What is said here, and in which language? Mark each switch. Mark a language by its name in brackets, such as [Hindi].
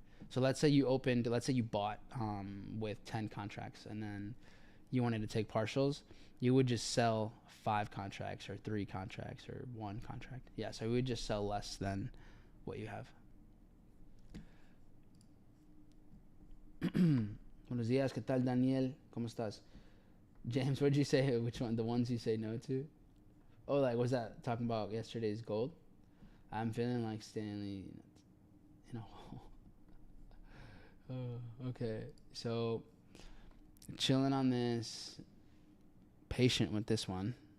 [English] So let's say you bought with 10 contracts and then you wanted to take partials. You would just sell 5 contracts or 3 contracts or 1 contract. Yeah, so we would just sell less than what you have. [Spanish] Buenos días, ¿qué tal, Daniel? [English] ¿Cómo estás? James, what did you say? Which one? The ones you say no to? Oh, like, was that talking about yesterday's gold? I'm feeling like Stanley in a hole. Oh, okay. So, chilling on this. Patient with this one.